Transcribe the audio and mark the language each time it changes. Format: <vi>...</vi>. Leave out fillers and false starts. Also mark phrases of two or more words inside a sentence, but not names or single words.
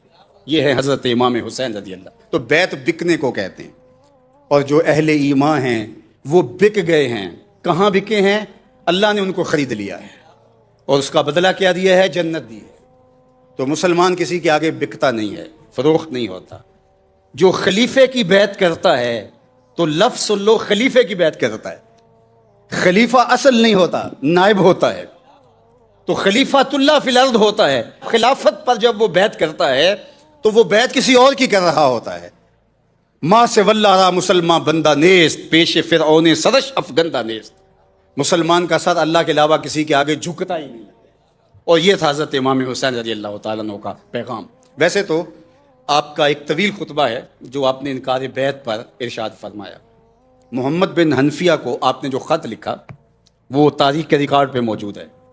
<ur>یہ ہے حضرت امام حسین</ur> <ar>رضی اللہ.</ar> <ur>تو بیعت بکنے کو کہتے ہیں، اور جو اہل ایمان ہیں وہ بک گئے ہیں. کہاں بکے ہیں? اللہ نے ان کو خرید لیا ہے اور اس کا بدلہ کیا دیا ہے? جنت دی ہے. تو مسلمان کسی کے آگے بکتا نہیں ہے. فروخت نہیں ہوتا. جو خلیفے کی بیعت کرتا ہے تو لفظ سن لو، خلیفے کی بیعت کرتا ہے. خلیفہ اصل نہیں ہوتا، نائب ہوتا ہے. تو</ur> <ar>خلیفۃ اللہ فی الارض</ar> <ur>ہوتا ہے. خلافت پر جب وہ بیعت کرتا ہے تو وہ بیعت کسی اور کی کر رہا ہوتا ہے.</ur> <fa>ماں سے واللہ را مسلمان بندہ نیست، پیش فرعون سرش افگندہ نیست.</fa> <ur>مسلمان کا سر اللہ کے علاوہ کسی کے آگے جھکتا ہی نہیں. اور یہ تھا حضرت امام حسین</ur> <ar>رضی اللہ تعالیٰ عنہ</ar> <ur>کا پیغام. ویسے تو آپ کا ایک طویل خطبہ ہے جو آپ نے انکار بیعت پر ارشاد فرمایا. محمد بن حنفیہ کو آپ نے جو خط لکھا وہ تاریخ کے ریکارڈ پہ موجود ہے.</ur>